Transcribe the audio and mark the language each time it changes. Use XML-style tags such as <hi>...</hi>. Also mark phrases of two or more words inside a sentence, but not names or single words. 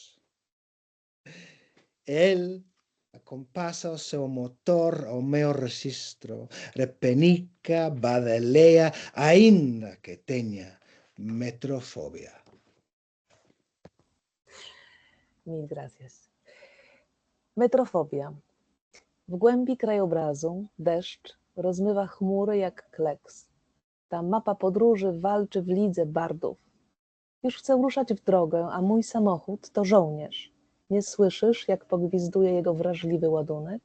<gl>El acompasa o seu motor ao meu registro, repenica, badelea, aínda que teña metrofobia.</gl> <es>Mil gracias.</es> <gl>Metrofobia.</gl> <pl>W głębi krajobrazu deszcz rozmywa chmury jak kleks. Ta mapa podróży walczy w lidze bardów. Już chcę ruszać w drogę, a mój samochód to żołnierz. Nie słyszysz, jak pogwizduje jego wrażliwy ładunek?</pl>